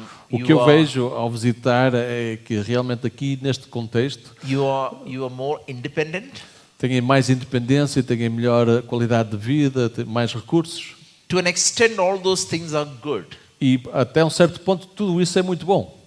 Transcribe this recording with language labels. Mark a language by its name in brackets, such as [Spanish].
[Portuguese] o que eu vejo ao visitar é que realmente aqui neste contexto [English] You are more independent. [Portuguese] têm mais independência, têm melhor qualidade de vida, têm mais recursos. [English] To an extent, all those things are good. [Portuguese] E até um certo ponto tudo isso é muito bom.